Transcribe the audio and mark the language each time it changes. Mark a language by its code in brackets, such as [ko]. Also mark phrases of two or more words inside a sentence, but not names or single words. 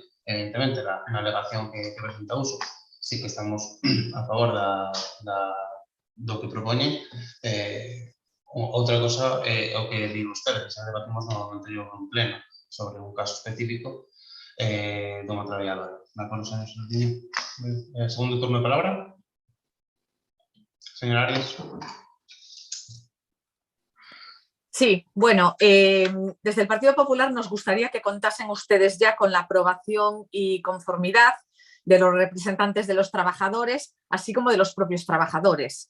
[gl] Evidentemente, na alegación que presenta Uso, sí que estamos a favor do que propoñen. Outra cosa é o que digo ustedes, xa debatimos no anterior pleno sobre un caso específico dunha traballadora. De acordo, señor Sardiña? Segundo turno de palabra. Señor Arias. [es] Sí, bueno, desde el Partido Popular nos gustaría que contasen ustedes ya con la aprobación y conformidad de los representantes de los trabajadores, así como de los propios trabajadores.